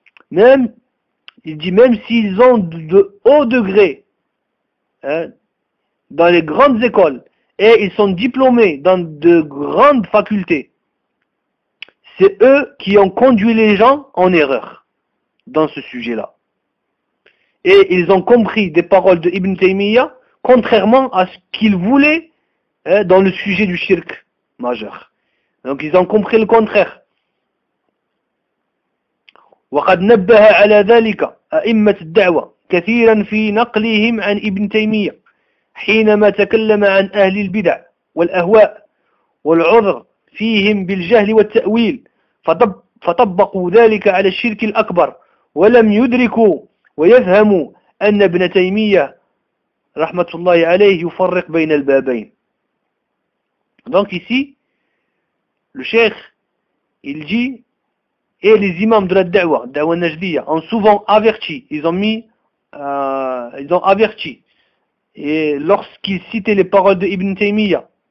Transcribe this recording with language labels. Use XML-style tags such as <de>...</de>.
<fr>Même, il dit, même s'ils ont de haut degré, dans les grandes écoles, et ils sont diplômés dans de grandes facultés, c'est eux qui ont conduit les gens en erreur dans ce sujet-là. Et ils ont compris des paroles de Ibn Taymiyyah contrairement à ce qu'ils voulaient dans le sujet du shirk majeur. Donc ils ont compris le contraire.</fr> <ar>وَقَدْ نَبَّهَ عَلَى ذَلِكَ أَئِمَّةِ الدَّعْوَى كَثِيرًا فِي نَقْلِهِمْ عَنْ إِبْن تَيْمِيَّةِ حينما تكلم عن أهل البدع والأهواء والعذر فيهم بالجهل والتأويل فطبقوا ذلك على الشرك الأكبر ولم يدركوا ويفهموا أن ابن تيمية رحمة الله عليه يفرق بين البابين.</ar> <fr>Donc ici, le cheikh, il dit, et les imams de la da'wa, da'wa najdiya, ont souvent averti, ils ont averti, et lorsqu'il citait les paroles d'Ibn Taymiyyah,</fr>